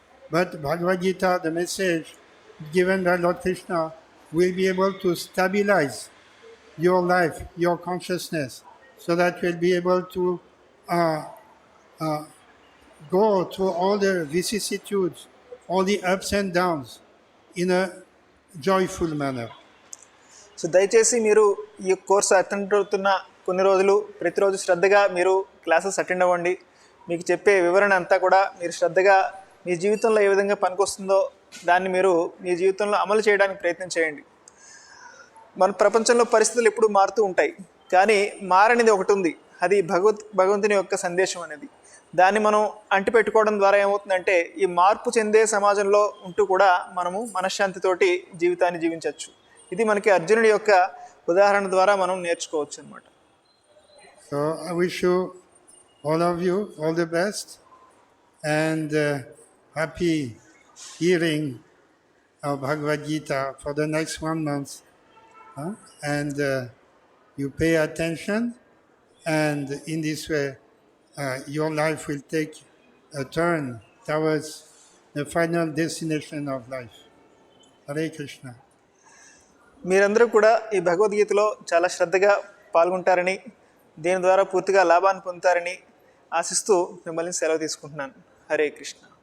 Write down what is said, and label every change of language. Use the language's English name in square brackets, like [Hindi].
[English] But Bhagavad Gita, the message given by Lord Krishna, will be able to stabilize your life, your consciousness, so that you'll be able to go through all the vicissitudes, all the ups and downs in a joyful manner. [Telugu] So దయచేసి మీరు ఈ course attend అవుతున్న కొన్ని రోజులు ప్రతిరోజు శ్రద్ధగా మీరు classes attend అవ్వండి. మీకు చెప్పే వివరణ అంతా కూడా మీరు శ్రద్ధగా మీ జీవితంలో ఏ విధంగా పనికొస్తుందో దాన్ని మీరు మీ జీవితంలో అమలు చేయడానికి ప్రయత్నం చేయండి. మన ప్రపంచంలో పరిస్థితులు ఎప్పుడూ మారుతూ ఉంటాయి, కానీ మారనిది ఒకటి ఉంది, అది భగవంతుని యొక్క సందేశం అనేది. దాన్ని మనం అంటిపెట్టుకోవడం ద్వారా ఏమవుతుందంటే ఈ మార్పు చెందే సమాజంలో ఉంటూ కూడా మనము మనశ్శాంతితోటి జీవితాన్ని జీవించవచ్చు. ఇది మనకి అర్జునుడి యొక్క ఉదాహరణ ద్వారా మనం నేర్చుకోవచ్చు అన్నమాట. [English] So I wish you, all of you, all the best and happy hearing of Bhagavad Gita for the next 1 month. And you pay attention, and in this way your life will take a turn towards the final destination of life. Hare Krishna. [Telugu] మీరందరూ కూడా ఈ భగవద్గీతలో చాలా శ్రద్ధగా పాల్గొంటారని, దీని ద్వారా పూర్తిగా లాభాన్ని పొందుతారని ఆశిస్తూ మిమ్మల్ని సెలవు తీసుకుంటున్నాను. హరే కృష్ణ.